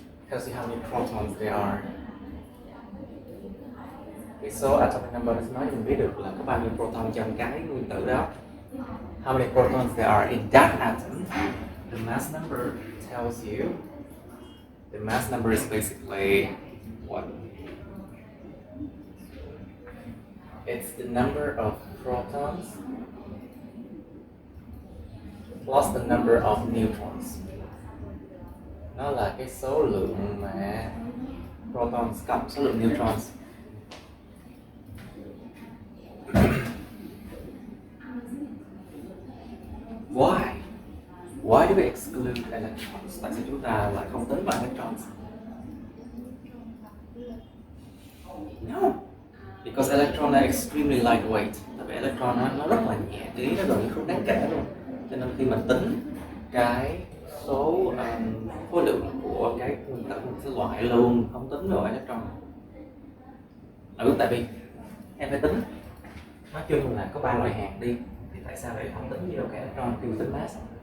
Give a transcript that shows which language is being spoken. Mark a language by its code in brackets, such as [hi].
[en] Tells you how many protons there are. [vi] Cái số atomic number nó nói mình biết được là có bao nhiêu proton trong cái nguyên tử đó. [en] How many protons there are in that atom. The mass number tells you. The mass number is basically what? It's the number of protons plus the number of neutrons. [vi] Nó là cái số lượng mà protons cộng số lượng neutrons. [en] Why do we exclude electrons? [vi] Tại sao chúng ta lại không tính vào electrons? [en] No, because electron are extremely lightweight. [vi] Tại vì electron nó rất là nhẹ, tí nó gần như không đáng kể luôn. Cho nên khi mình tính cái số khối lượng của cái nguyên tử một cái loại luôn, không tính vào electron. Tại vì em phải tính, nói chung là có 3 loại hạt đi, thì tại sao lại không tính vô cái electron khi mình tính mass?